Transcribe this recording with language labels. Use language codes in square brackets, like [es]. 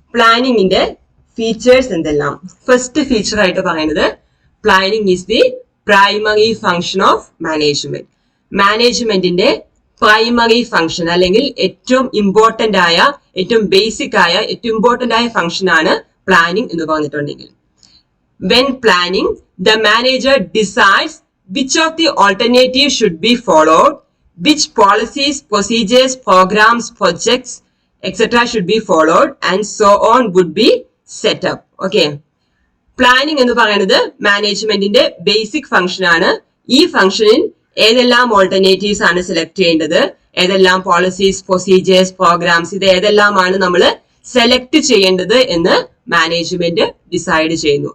[ml] പ്ലാനിങ്ങിന്റെ features എന്തെല്ലാം? First feature ആയിട്ട് പറയുന്നത് [en] Planning is the primary function of management. [ml] മാനേജ്മെന്റിന്റെ പ്രൈമറി ഫങ്ഷൻ അല്ലെങ്കിൽ ഏറ്റവും ഇമ്പോർട്ടന്റ് ആയ, ഏറ്റവും ബേസിക് ആയ, ഏറ്റവും ഇമ്പോർട്ടന്റ് ആയ ഫങ്ഷൻ ആണ് പ്ലാനിങ് എന്ന് പറഞ്ഞിട്ടുണ്ടെങ്കിൽ. [en] When planning, the manager decides which of the alternatives should be followed, which policies, procedures, programs, projects, etc. should be followed, and so on would be set up. Okay. [ml] Planning എന്ന് പറയുന്നത് മാനേജ്മെന്റിന്റെ basic function ആണ്. ഈ ഫംഗ്ഷനിൽ ഏതെല്ലാം alternatives ആണ് select ചെയ്യേണ്ടത്, ഏതെല്ലാം പോളിസീസ്, പ്രൊസീജിയേഴ്സ്, പ്രോഗ്രാംസ്, ഇത് ഏതെല്ലാമാണ് നമ്മൾ സെലക്ട് ചെയ്യേണ്ടത് എന്ന് മാനേജ്മെന്റ് ഡിസൈഡ് ചെയ്യുന്നു.